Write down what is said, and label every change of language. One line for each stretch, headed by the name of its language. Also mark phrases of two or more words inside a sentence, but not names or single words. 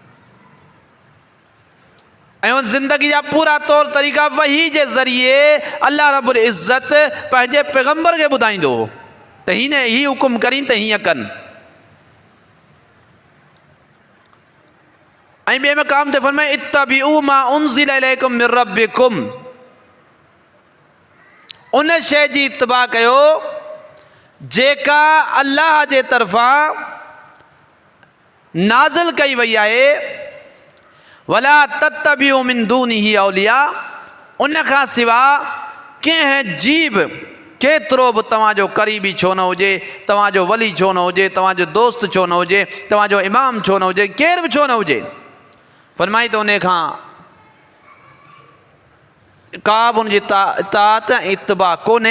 Sindhi: ऐं उन ज़िंदगी जा पूरा तौर तरीक़ा वही जे ज़रिए अल्लाह रब्बुल इज़्ज़त पंहिंजे पैगंबर खे ॿुधाईंदो हो त हिन ही हुकुम करीं त हीअं कनि। ऐं ॿिए मक़ाम ते फरमाए
Arabic: اتبعوا ما أنزل إليكم من ربكم,
Sindhi: उन शइ जी इत्तिबा कयो जेका अल्लाह जे तरफ़ां नाज़िल कई वई आहे।
Arabic: ولا تتبعوا من دونه أولياء,
Sindhi: उन खां सवाइ कंहिं जीव केतिरो बि तव्हांजो क़रीबी छो न हुजे, तव्हांजो वली छो न हुजे, तव्हांजो दोस्त छो न हुजे, तव्हांजो इमाम छो न हुजे, केरु बि छो न हुजे, फरमाई त उन खां का बि उनजी इताअत ऐं इत्तिबा कोन्हे।